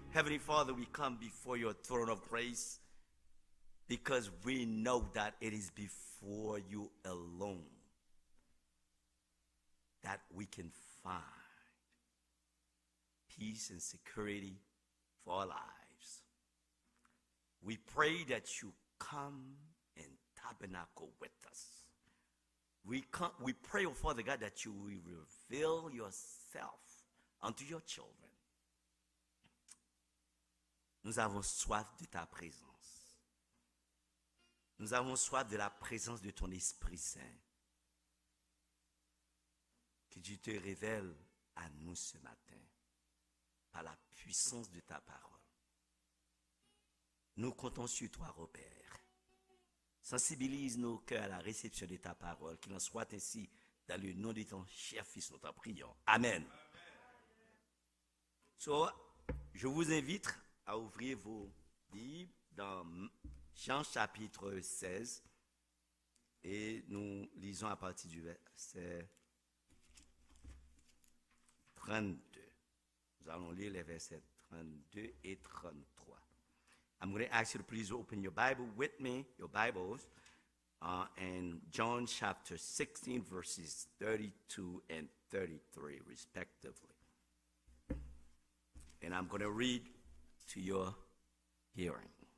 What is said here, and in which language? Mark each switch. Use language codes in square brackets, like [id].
[en] Heavenly Father, we come before your throne of grace because we know that it is before you alone that we can find peace and security for our lives. We pray that you come and tabernacle with us. We pray, oh Father God, that you will reveal yourself unto your children. [fr] Nous avons soif de ta présence. Nous avons soif de la présence de ton Esprit Saint. Que tu te révèles à nous ce matin par la puissance de ta parole. Nous comptons sur toi, Robert. Sensibilise nos cœurs à la réception de ta parole. Qu'il en soit ainsi dans le nom de ton cher Fils, nous t'en prions. Amen. So, je vous invite à ouvrir vos Bibles dans Jean chapitre 16 et nous lisons à partir du verset 32. Nous allons lire les versets 32 et 33. [en] I'm going to ask you to please open your Bible with me, your Bibles, in John chapter 16 verses 32 and 33 respectively. And I'm going to read to your hearing.